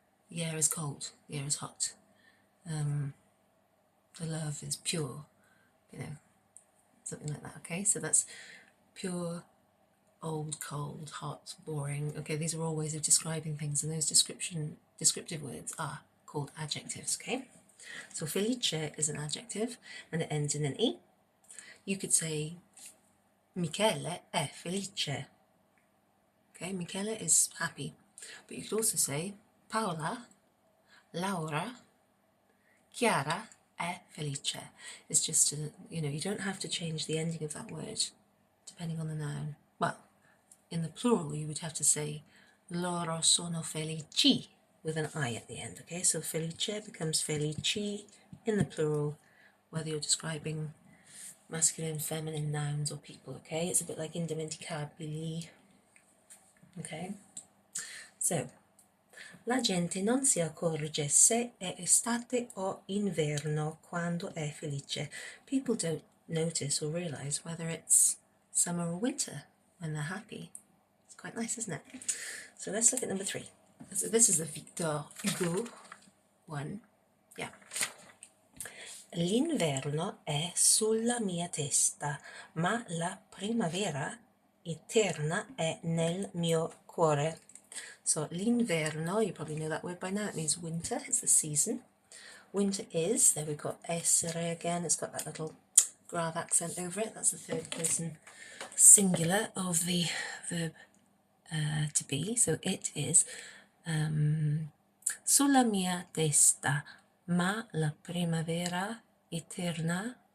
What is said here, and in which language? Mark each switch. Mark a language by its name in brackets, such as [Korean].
[English] The air is cold, the air is hot, the love is pure, you know, something like that, okay? So that's pure, old, cold, hot, boring. Okay, these are all ways of describing things, and those descriptive words are called adjectives, okay? So felice is an adjective, and it ends in an E. You could say, [Italian] Michele è felice. [English] Okay, Michele is happy. But you could also say, [Italian] Paola, Laura, Chiara è felice. [English] It's just, you know, you don't have to change the ending of that word, depending on the noun. Well, in the plural, you would have to say, [Italian] loro sono felici, [English] with an I at the end, okay? So felice becomes felici in the plural, whether you're describing masculine, feminine nouns or people, okay? It's a bit like indimenticabili, okay? [Italian] So, la gente non si accorge se è estate o inverno quando è felice. [English] People don't notice or realise whether it's summer or winter when they're happy. It's quite nice, isn't it? So let's look at number 3. So this is the Victor Hugo one. Yeah. [Italian] L'inverno è sulla mia testa, ma la primavera eterna è nel mio cuore. [English] So l'inverno, you probably know that word by now, it means winter, it's the season. Winter is, there we've got essere again, it's got that little grave accent over it, that's the third person singular of the verb to be, so it is [Italian] sulla mia testa, ma la primavera eterna